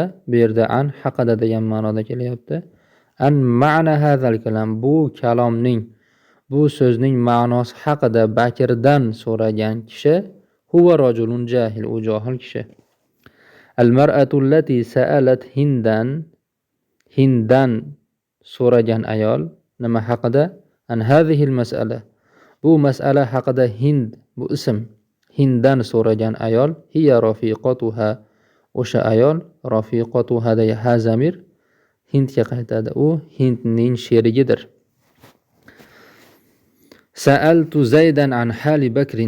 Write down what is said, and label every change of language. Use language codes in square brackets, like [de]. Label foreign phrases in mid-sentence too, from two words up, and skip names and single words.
[uz] Bu yerda an haqida degan ma'noda kelyapti. [ar] عن معنى هذا الكلام, [uz] bu kalomning, bu so'zning ma'nosi haqida Bakirdan so'ragan kishi [ar] هو رجل جاهل, [uz] u johil kishi. [ar] المرأة التي سألت [uz] Hinddan so'ragan ayol nima haqida? [ar] عن هذه المسألة. [uz] Bu mas'ala haqida Hind, bu ism. Hinddan so'ragan ayol [ar] هي رفيقتها. [uz] O'sha ayol rafiqatuha deya ha zamir Hindga qaytadi. U Hindning sherigidir. [ar] سألت زيدا عن حال بكر.